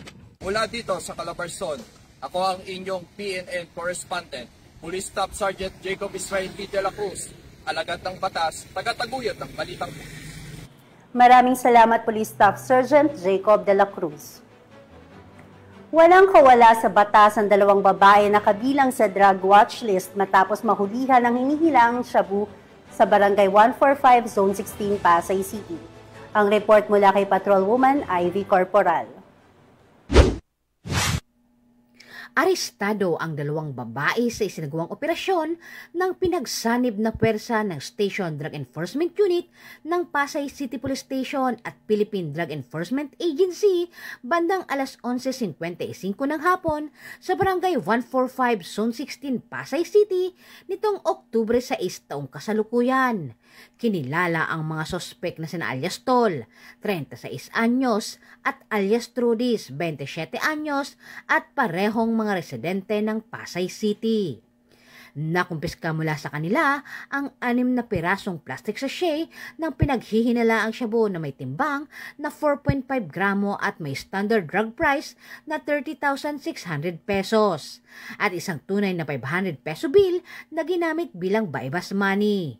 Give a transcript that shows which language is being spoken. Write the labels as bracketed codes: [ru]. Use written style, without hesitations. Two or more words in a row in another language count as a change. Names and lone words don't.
[tl] Mula dito sa Calabarzon, ako ang inyong PNN correspondent, Police Staff Sergeant Jacob Israel P. de la Cruz, alagad ng batas, tagataguyod ng balitang pulis. Maraming salamat Police Staff Sergeant Jacob de la Cruz. Walang kawala sa batas ang dalawang babae na kabilang sa [en] drug watch list [tl] matapos mahulihan ng hinihilang shabu sa Barangay 145 Zone 16 Pasay City. Ang report mula kay Patrolwoman Ivy Corporal. Arestado ang dalawang babae sa isinagawang operasyon ng pinagsanib na pwersa ng Station Drug Enforcement Unit ng Pasay City Police Station at Philippine Drug Enforcement Agency bandang alas 11:55 ng hapon sa Barangay 145 Zone 16 Pasay City nitong Oktubre 6 taong kasalukuyan. Kinilala ang mga sospek na sina alias Tol, 36 anyos, at alias Trudis, 27 anyos, at parehong mga residente ng Pasay City. Nakumpiska mula sa kanila ang 6 na pirasong [en] plastic sachet [tl] ng pinaghihinalaang shabu na may timbang na 4.5 gramo at may [en] standard drug price [tl] na 30,600 pesos at isang tunay na 500 [en] peso bill [tl] na ginamit bilang [en] bypass money.